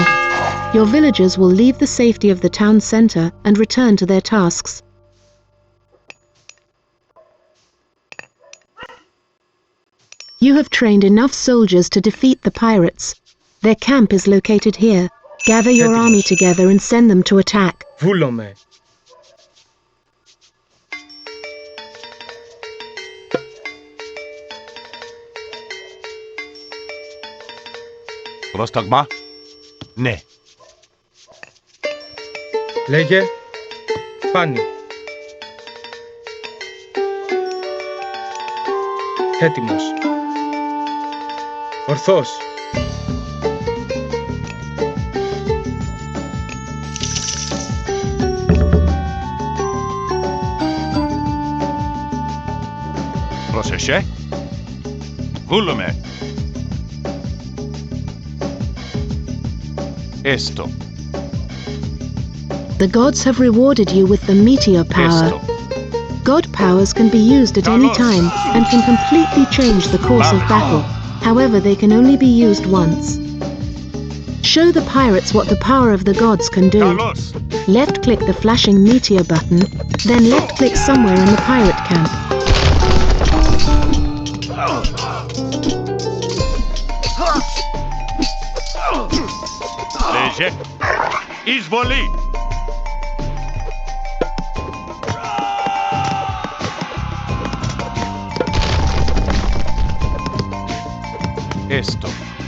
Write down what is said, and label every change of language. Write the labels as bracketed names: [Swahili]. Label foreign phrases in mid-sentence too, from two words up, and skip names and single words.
[English] Your villagers will leave the safety of the town center and return to their tasks. You have trained enough soldiers to defeat the pirates. Their camp is located here. Gather your army together and send them to attack. [Greek] Βούλομαι. Πρόσταγμα. Ναι. Λέγε. Φάνη. Έτοιμος. Ορθός. Πρόσεχε. Βούλομαι. Esto. [English] The gods have rewarded you with the meteor power. [Greek] Esto. [English] God powers can be used at any time and can completely change the course of battle. However, they can only be used once. Show the pirates what the power of the gods can do. Carlos. Left-click the flashing meteor button, then left-click somewhere in the pirate camp. [Greek] Λέγε. Εισβολή. Esto.